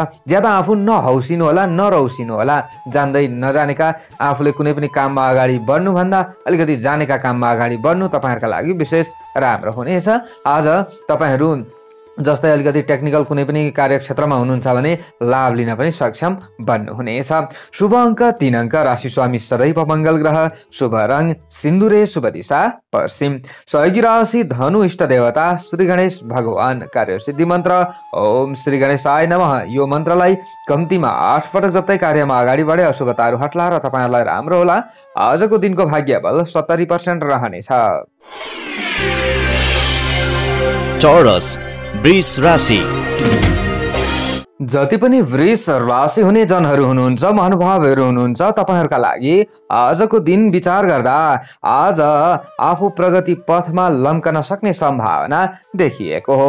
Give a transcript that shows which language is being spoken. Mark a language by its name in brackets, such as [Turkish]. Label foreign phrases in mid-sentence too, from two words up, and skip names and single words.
[Nepali] ज्यादा आफू नहौसिनु होला नरौसिनु होला। जान्दै नजानेका आफूले कुनै पनि काममा अगाडि बढ्नुभन्दा अलिकति जानेका काममा अगाडि बढ्नु तपाईँहरूका लागि विशेष राम्रो हुनेछ। आज तपाईहरू जस्तै अलिकति टेक्निकल कुनै पनि कार्यक्षेत्रमा हुनुहुन्छ भने लाभ लिन पनि सक्षम बन्नुहुनेछ। शुभ अङ्क 3 अङ्क, राशि स्वामी सदैव मङ्गल ग्रह, शुभ रङ सिन्दुरे, शुभ दिशा पश्चिम, सहयोगी राशि धनु, इष्ट देवता श्री गणेश भगवान, कार्यसिद्धि मन्त्र [Sanskrit] ओम श्री गणेशाय नमः। [Nepali] यो मन्त्रलाई कम्तीमा 8 पटक जप्दै कार्यमा अगाडि बढे अशुभताहरू हट्ला र तपाईँहरूलाई राम्रो होला। आजको दिनको भाग्य बल 70% रहनेछ। चौरस वृष राशि। जति पनि वृष राशि हुने जनहरू हुनुहुन्छ, महानुभावहरू हुनुहुन्छ, तपाईहरूका लागि आजको दिन विचार गर्दा आज आफू प्रगति पथमा लम्कन सक्ने सम्भावना देखिएको हो।